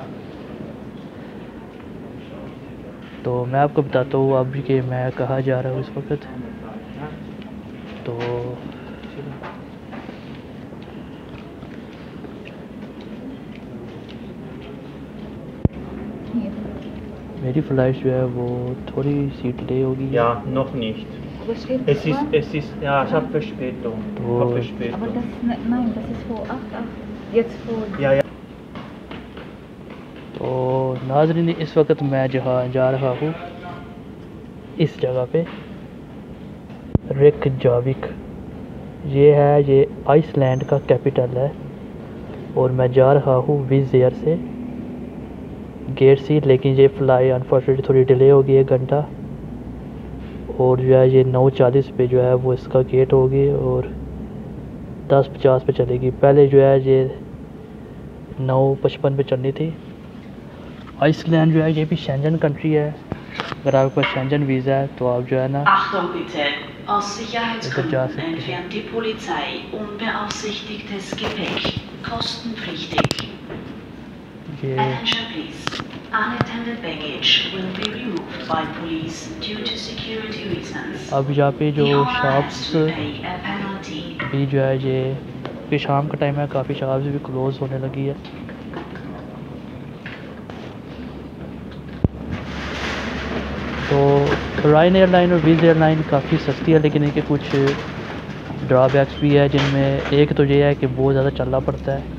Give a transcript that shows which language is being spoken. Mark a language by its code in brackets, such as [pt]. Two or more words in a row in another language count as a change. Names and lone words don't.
[hi] तो मैं आपको बताता हूँ अब कि मैं कहाँ जा रहा हूँ इस वक्त। तो मेरी फ़्लाइट जो है वो थोड़ी सी डिले होगी। [de] Ja, noch nicht. Aber steht Es ist, ja, ich habe Verspätung. Ich habe Aber Verspätung. das, nein, das ist vor 8, jetzt vor. Ja, ja. [hi] तो नाज़रीन इस वक्त मैं जहाँ जा रहा हूँ इस जगह पे रेकजाविक, ये है ये आइसलैंड का कैपिटल है और मैं जा रहा हूँ विज़ एयर से गेट सी, लेकिन ये फ़्लाई अनफॉर्चुनेटली थोड़ी डिले हो गई 1 घंटा और जो है ये 9:40 पे जो है वो इसका गेट होगी और 10:50 पे चलेगी। पहले जो है ये 9:55 पे चलनी थी। आइसलैंड जो है ये भी शेंजन कंट्री है, अगर आपके पास शेंजन वीज़ा है तो आप जो है ना [de] Achtung bitte, aus Sicherheitsgründen [hi] सकते हैं। [de] entfernt die Polizei unbeaufsichtigtes Gepäck kostenpflichtig. [hi] ये [en] Attention please, unattended baggage will be removed by police due to security reasons. [hi] अब यहाँ पे जो [en] The owner has [hi] शॉप्स [en] to pay a penalty. [hi] भी जो है ये शाम का टाइम है, काफ़ी शॉप्स भी क्लोज़ होने लगी है। तो रॉयल एयरलाइन और विज़ एयरलाइन काफ़ी सस्ती है, लेकिन इनके कुछ ड्रॉबैक्स भी है, जिनमें एक तो ये है कि बहुत ज़्यादा चलना पड़ता है।